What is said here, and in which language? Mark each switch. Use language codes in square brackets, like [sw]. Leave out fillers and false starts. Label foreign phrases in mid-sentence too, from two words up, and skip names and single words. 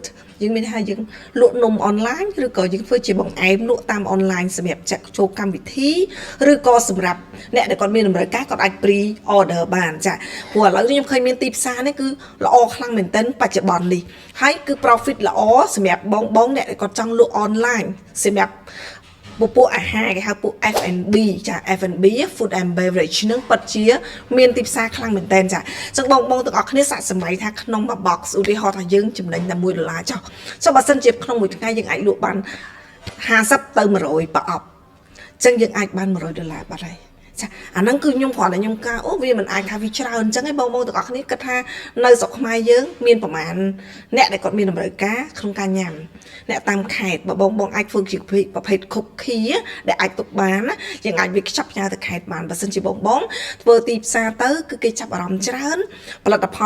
[km] យើងមានថាយើងលក់នំអនឡាញឬក៏យើងធ្វើជាបង្អែមលក់តាមអនឡាញសម្រាប់ចាក់ចូលកម្មវិធីឬក៏សម្រាប់ អ្នកដែលគាត់មានតម្រូវការគាត់អាច [en] pre order [km] បានចាព្រោះឥឡូវខ្ញុំឃើញមានទីផ្សារនេះគឺល្អខ្លាំងមែនទែនបច្ចុប្បន្ននេះហើយគឺ profit ល្អសម្រាប់បងអ្នកដែលគាត់ចង់លក់អនឡាញសម្រាប់ពួកអាហារគេហៅពួក F&B ចា [en] F&B food and beverage [km] នឹងពិតជាមានទីផ្សារខ្លាំងមែនតើចាអញ្ចឹងបងទាំងអស់គ្នាសាកសម័យថាក្នុងមួយ box ឧទាហរណ៍ថាយើងចំណេញតែ$1ចុះចុះបើសិនជាក្នុងមួយថ្ងៃយើងអាចលក់បាន 50ទៅ100ប្រអប់អញ្ចឹងយើងអាចបាន$100បាត់ហើយចាអាហ្នឹងគឺខ្ញុំគ្រាន់តែខ្ញុំការអូវាមិនអាចថាវាច្រើនអញ្ចឹងឯងបងទាំងអស់គ្នាគិតថានៅស្រុកខ្មែរយើងមានប្រមាណអ្នកដែលគាត់មានតម្រូវការក្នុងការញ៉ាំអ្នកតាមខេត្តបើបងអាចធ្វើជាប្រភេទខុកខៀដែលអាចទុកបានណាយើងអាចវាខ្ចប់ផ្ញើទៅខេត្តបានបើសិនជាបងធ្វើទីផ្សារទៅគឺគេចាប់អារម្មណ៍ច្រើនផលិតផល